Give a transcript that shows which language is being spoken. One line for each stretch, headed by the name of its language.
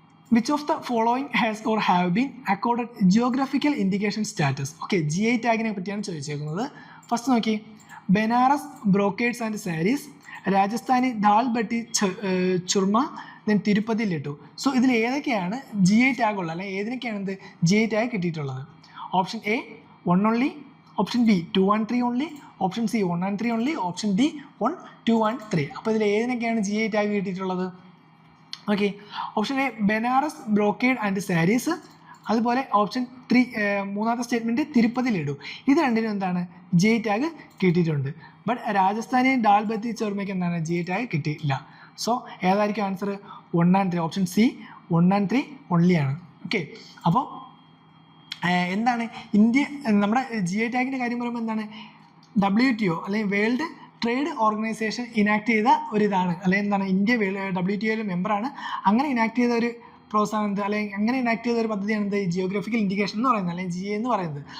English: Which of the following has or have been accorded geographical indication status?
Malayalam: Okay, GI ടാഗിനെ പറ്റിയാണ് ചോദിച്ചേക്കുന്നത്. First നോക്കി, Banaras ബ്രോക്കേഡ്സ് and saris, Rajasthani dal ബട്ടി ചുർമ, then Tirupati laddu. So ഇതിൽ ഏതൊക്കെയാണ് GI tag ഉള്ളത്, അല്ലെങ്കിൽ ഏതിനൊക്കെയാണ് എന്ത് GI ടാഗ് കിട്ടിയിട്ടുള്ളത്?
English: Option A 1 only, option B 2 and 3 only, option C 1 and 3 only, option D 1, 2 and 3.
Malayalam: അപ്പോൾ ഇതിൽ ഏതിനൊക്കെയാണ് GI ടാഗ് കിട്ടിയിട്ടുള്ളത്? Okay, option A Banaras brocade and saris, അതുപോലെ ഓപ്ഷൻ 3 മൂന്നാമത്തെ സ്റ്റേറ്റ്മെൻറ്റ് തിരുപ്പതി ലഡു. ഇത് രണ്ടിനും എന്താണ് GI ടാഗ് കിട്ടിയിട്ടുണ്ട്. ബട്ട് രാജസ്ഥാനി ദാൽ ബത്തി ചോർമയ്ക്ക് എന്താണ് GI ടാഗ് കിട്ടിയില്ല. സോ ഏതായിരിക്കും answer?
English: 1 and 3, option C 1 and 3 only ആണ്.
Malayalam: ഓക്കെ, അപ്പോൾ എന്താണ് ഇന്ത്യ, നമ്മുടെ GI ടാഗിൻ്റെ കാര്യം പറയുമ്പോൾ എന്താണ്, WTO അല്ലെങ്കിൽ വേൾഡ് ട്രേഡ് ഓർഗനൈസേഷൻ ഇനാക്ട് ചെയ്ത ഒരിതാണ്, അല്ലെങ്കിൽ എന്താണ്, ഇന്ത്യ WTO മെമ്പറാണ്. അങ്ങനെ ഇനാക്ട് ചെയ്ത ഒരു പ്രോത്സാഹനം എന്ത്, അല്ലെങ്കിൽ അങ്ങനെ ഇനാക്ട് ചെയ്ത ഒരു പദ്ധതിയാണ് എന്ത്, ജിയോഗ്രഫിക്കൽ ഇൻഡിക്കേഷൻ എന്ന് പറയുന്നത്, അല്ലെങ്കിൽ GI എന്ന് പറയുന്നത്.